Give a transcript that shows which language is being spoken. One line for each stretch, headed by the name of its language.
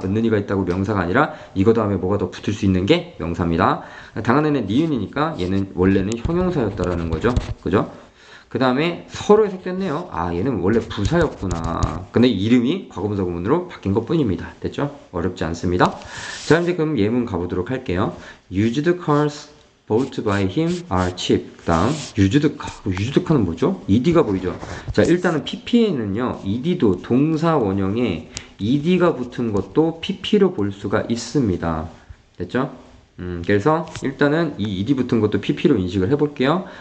Korean: 은는이가 있다고 명사가 아니라 이거 다음에 뭐가 더 붙을 수 있는 게 명사입니다. 당하는은 니은이니까 얘는 원래는 형용사였다라는 거죠. 그죠? 그 다음에 서로 해석됐네요. 아, 얘는 원래 부사였구나. 근데 이름이 과거분사 구문으로 바뀐 것 뿐입니다. 됐죠? 어렵지 않습니다. 자, 이제 그럼 예문 가보도록 할게요.
English: Used cars bought by him are cheap.
Korean: 그 다음 used car. used car는 뭐죠? ed가 보이죠? 자, 일단은 pp에는요. ed도 동사 원형에 ed가 붙은 것도 pp로 볼 수가 있습니다. 됐죠? 그래서 일단은 이 ed 붙은 것도 pp로 인식을 해볼게요.